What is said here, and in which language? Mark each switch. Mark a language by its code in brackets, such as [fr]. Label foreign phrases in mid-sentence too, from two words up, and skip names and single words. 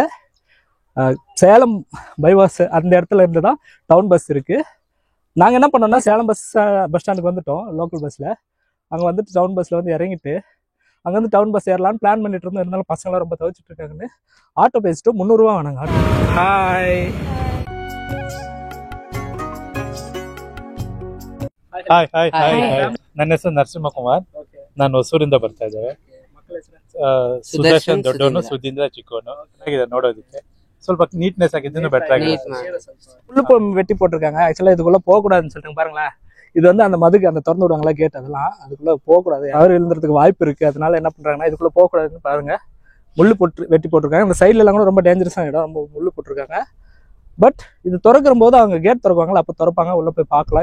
[ta] சேலம் பைபாஸ் அந்த இடத்துல இருந்து தான் டவுன் பஸ் இருக்குது. நாங்கள் என்ன பண்ணோம்னா சேலம் பஸ் ஸ்டாண்டுக்கு வந்துட்டோம் லோக்கல் பஸ்ஸில். அங்கே டவுன் பஸ்ஸில் இறங்கிட்டு அங்கேருந்து டவுன் பஸ் ஏறலான்னு பிளான் பண்ணிட்டு இருந்தோம். இருந்தாலும் பசங்களாம் ரொம்ப தவிச்சிட்டு இருக்காங்கன்னு ஆட்டோ பேசிட்டு 300 ரூபா வேணாங்க ஆட்டோ. ஹாய் [kn] ಹಾಯ್ ಹಾಯ್ ಹಾಯ್ ನನ್ನ ಹೆಸರು ನರಸಿಂಹಕುಮಾರ್. ನಾನು ಹೊಸೂರಿಂದ ಬರ್ತಾ ಇದ್ದೇವೆ. ಸುದರ್ಶನ್ ದೊಡ್ಡವನು, ಸುಧೀಂದ್ರ ಚಿಕ್ಕವನು. ಚೆನ್ನಾಗಿದೆ ನೋಡೋದಕ್ಕೆ, ಸ್ವಲ್ಪ ನೀಟ್ನೆಸ್ ಆಗಿದ್ದು ಬೆಟರ್ ಆಗಿದೆ. [ta] புல்லு வெட்டி போட்டிருக்காங்க. ஆக்சுவலாக இதுக்குள்ளே போகக்கூடாதுன்னு சொல்லிட்டு பாருங்களேன். இது அந்த மதுக்கு அந்த திறந்து விடுவாங்களா கேட், அதெல்லாம் அதுக்குள்ளே போகக்கூடாது. அவர் எழுந்துறதுக்கு வாய்ப்பு இருக்குது. அதனால என்ன பண்ணுறாங்கன்னா இதுக்குள்ளே போகக்கூடாதுன்னு பாருங்க, முள்ளு வெட்டி போட்டிருக்காங்க. இந்த சைட்ல எல்லாம் கூட ரொம்ப டேஞ்சரஸான இடம், ரொம்ப முள்ளு போட்டிருக்காங்க. பட் இது திறக்கிற போது அவங்க கேட் திறப்பாங்களா, அப்போ திறப்பாங்க, உள்ள போய் பார்க்கலாம்.